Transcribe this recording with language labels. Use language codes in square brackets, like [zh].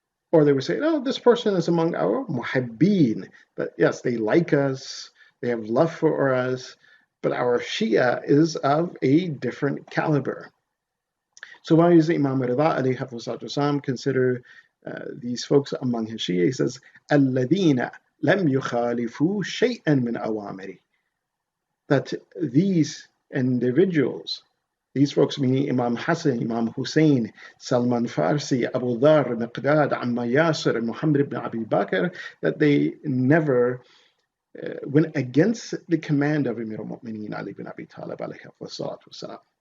[en] Or they would say, no, this person is among our muhibbeen. That yes, they like us, they have love for us, but our Shia is of a different caliber. So why does Imam Rida alayhi salatu consider these folks among his Shia? He says, [ar] الَّذِينَ لَمْ يُخَالِفُوا شَيْئًا مِنْ أَوَامِرِ. [en] That these individuals, these folks meaning Imam Hasan, Imam Hussein, Salman Farsi, Abu Dhar, Miqdad, Amma Yasir, and Muhammad ibn Abi Bakr, that they never went against the command of Amir al-Mu'mineen Ali ibn Abi Talib alayhi salatu wasalam.